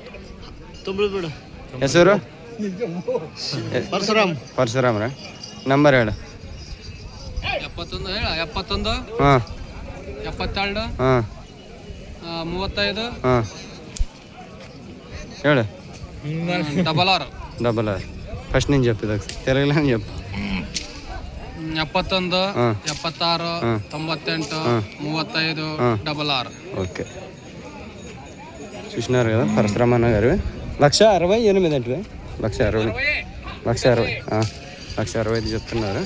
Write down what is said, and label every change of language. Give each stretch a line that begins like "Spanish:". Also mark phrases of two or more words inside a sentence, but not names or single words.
Kannada: ಹೆಸರು? ಪರಶುರಾಮ್ರ. ನಂಬರ್ ಹೇಳು. 71 ಹಾಂ 72 ಹಾಂ 35 ಹಾಂ ಹೇಳು. 66
Telugu: ఫస్ట్ నేను చెప్పేది తెలుగులో చెప్పు. 71 76 98 35 66. ఓకే చూసినారు కదా పరశురామన్న గారు. 1,68,000 అంటే 1,60,000 చెప్తున్నారు.